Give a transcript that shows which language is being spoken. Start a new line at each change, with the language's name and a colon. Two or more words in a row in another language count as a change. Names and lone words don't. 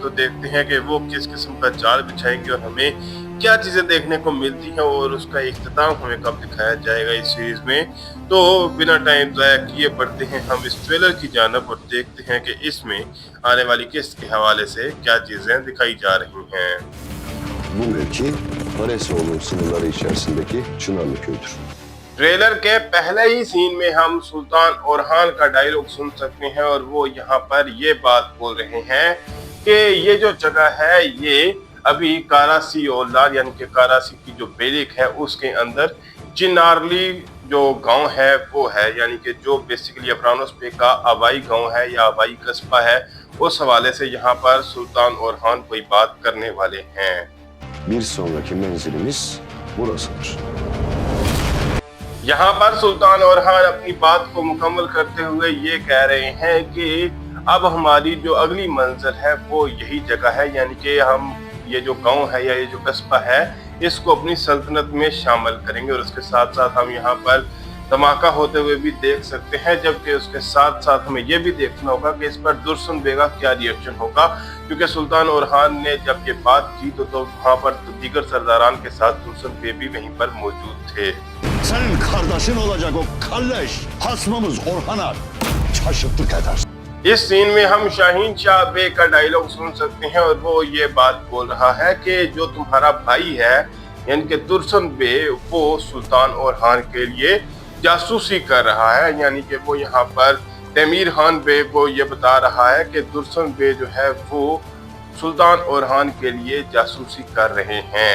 Urdu: تو دیکھتے ہیں کہ وہ کس قسم کا جال بچھائیں گے اور ہمیں کیا چیزیں دیکھنے کو ملتی ہیں اور اس کا اختتام ہمیں کب دکھایا جائے گا اس سیریز میں. تو بنا ٹائم ضائع کیے بڑھتے ہیں ہم اس ٹریلر کی جانب اور دیکھتے ہیں کہ اس میں آنے والی قسط کے حوالے سے کیا چیزیں دکھائی جا رہی ہیں.
Turkish: Bu mevki Haresoğlu'nun sınırları içerisindeki Çınarlı köyüdür.
Urdu: ٹریلر کے پہلے ہی سین میں ہم سلطان اورحان کا ڈائیلاگ سن سکتے ہیں اور وہ یہاں پر یہ بات بول رہے ہیں کہ یہ جو جگہ ہے یہ ابھی قراسی اولاد یعنی کہ قراسی کی جو بیلک ہے اس کے اندر چنارلی جو گاؤں ہے وہ ہے، یعنی کہ جو بیسکلی افرانوس پے کا آبائی گاؤں ہے یا آبائی قصبہ ہے. اس حوالے سے یہاں پر سلطان اورحان کوئی بات کرنے والے ہیں.
Turkish: Bir sonraki menzilimiz burasıdır.
Urdu: یہاں پر سلطان اورحان اپنی بات کو مکمل کرتے ہوئے یہ کہہ رہے ہیں کہ اب ہماری جو اگلی منزل ہے وہ یہی جگہ ہے، یعنی کہ ہم یہ جو گاؤں ہے یا یہ جو قصبہ ہے اس کو اپنی سلطنت میں شامل کریں گے اور اس کے ساتھ ساتھ ہم یہاں پر دھماکا ہوتے ہوئے بھی دیکھ سکتے ہیں. جبکہ اس کے ساتھ ساتھ ہمیں یہ بھی دیکھنا ہوگا کہ اس پر درسن بے کا کیا ری ایکشن ہوگا، کیونکہ سلطان اورحان نے جب یہ بات کی تو وہاں پر دیگر سرداران کے ساتھ درسن بے بھی وہیں پر موجود تھے.
Turkish: Senin kardeşin olacak o kalleş hasmımız Orhan'a şaşırttık eder.
Urdu: اس سین میں ہم شاہین شاہ بے کا ڈائیلاگ سن سکتے ہیں اور وہ یہ بات بول رہا ہے کہ جو تمہارا بھائی ہے یعنی کہ درسن بے وہ سلطان اورحان کے لیے جاسوسی کر رہا ہے، یعنی کہ وہ یہاں پر تمیر خان بے کو یہ بتا رہا ہے کہ درسن بے جو ہے وہ سلطان اورحان کے لیے جاسوسی کر رہے ہیں.